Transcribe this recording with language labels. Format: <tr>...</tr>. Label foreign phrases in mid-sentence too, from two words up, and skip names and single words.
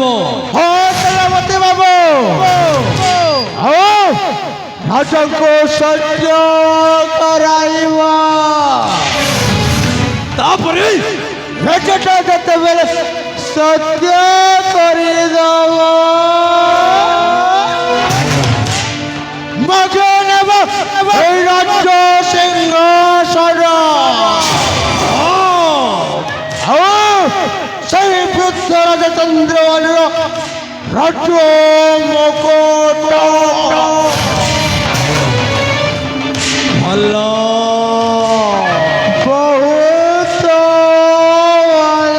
<or>ହଁ ସେନାପତି ବାବୁ, ଆଉ ରାଜାଙ୍କୁ ସହ୍ୟ କରାଇବ। ତାପରେ ରାଜାଟା ଯେତେବେଳେ ସତ୍ୟ କରିଦବ, ମଗେ ନେବ ଏଇ ରାଜ୍ୟ ସିଂହାସନ। ଆଉ ସେହି ବୃଦ୍ଧ ରାଜା ଚନ୍ଦ୍ରବାଣୀର ରାଜ୍ୟ ମୁକୁଟ। ଭଲ। ବହୁତ ଭଲ।</or>